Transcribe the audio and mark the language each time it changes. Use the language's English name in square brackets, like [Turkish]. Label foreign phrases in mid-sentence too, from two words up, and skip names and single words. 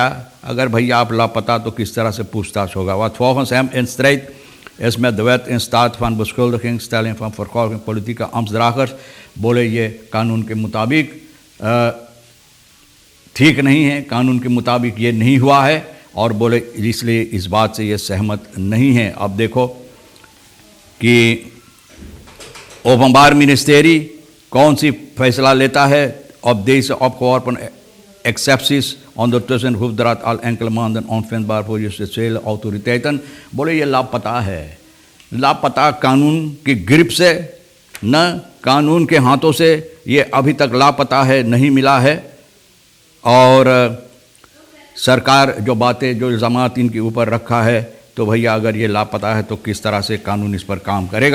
[Hindi] अगर भैया आप लापता तो किस तरह से पूछताछ होगा. [Dutch] Wat volgens hem in strijd is met de wet in staat van beschuldiging, stelling van vervolging politieke ambtsdragers. [Hindi] बोले ये कानून के मुताबिक ठीक नहीं है, कानून के मुताबिक ये नहीं हुआ है, और बोले इसलिए इस बात से ये सहमत नहीं है. अब देखो कि ओपनबार मिनिस्टेरी कौन सी फैसला लेता है. [Dutch] Op deze opgeworpen excepties ondertussen Hoefdraad al enkele maanden onvindbaar voor justitiële autoriteiten. [Hindi] बोले ये लापता है, लापता कानून की गिरफ्त से न कानून के हाथों से ये अभी तक लापता है, नहीं मिला है. और सरकार जो बातें जो इल्ज़ामात इनके ऊपर रखा है, तो भैया अगर ये लापता है तो किस तरह से कानून इस पर काम करेगा.